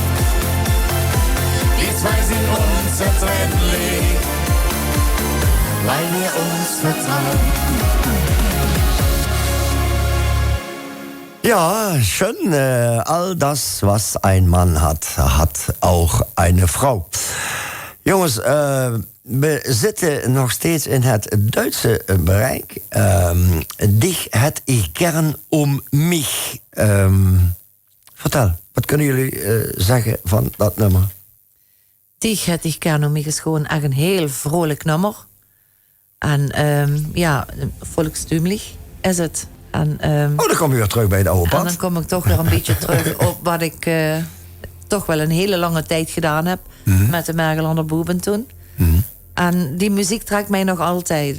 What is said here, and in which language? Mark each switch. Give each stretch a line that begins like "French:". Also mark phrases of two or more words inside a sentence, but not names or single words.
German: Die zwei sind unzertrennlich, weil wir uns vertrauen. Ja, schön. All das, was ein Mann hat, hat auch eine Frau.
Dutch: Jongens, we zitten nog steeds in het Duitse bereik.
German: Dich hätt ich gern mich.
Dutch: Vertel, wat kunnen jullie zeggen van dat nummer? Dich hätte ich gern mich is gewoon echt een heel vrolijk nummer. En ja, volkstuurlijk is het. En, dan kom je weer terug bij het oude pad. En dan kom ik toch weer een beetje terug op wat ik toch wel een hele lange tijd gedaan heb. Met de Mergelander Boeben toen. En die muziek trekt mij nog altijd.